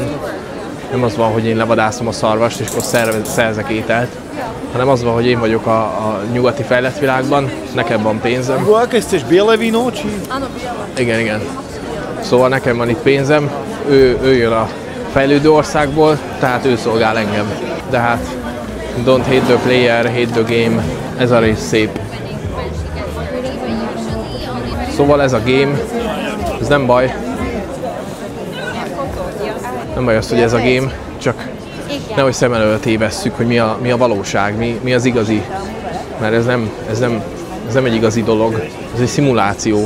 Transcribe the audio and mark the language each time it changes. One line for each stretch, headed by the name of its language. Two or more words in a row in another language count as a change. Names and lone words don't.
Hungarian: Nem az van, hogy én levadászom a szarvast, és akkor szerzek ételt, hanem az van, hogy én vagyok a nyugati fejlett világban, nekem van pénzem. Igen, igen. Szóval nekem van itt pénzem, ő jön a fejlődő országból, tehát ő szolgál engem. De hát
English: don't hate the player, hate the game,
Hungarian: ez a rész szép. Szóval ez a game, ez nem baj. Nem baj az, hogy ez a game, csak nehogy szem elől tévesszük, hogy mi a valóság, mi az igazi. Mert ez nem egy igazi dolog, ez egy szimuláció.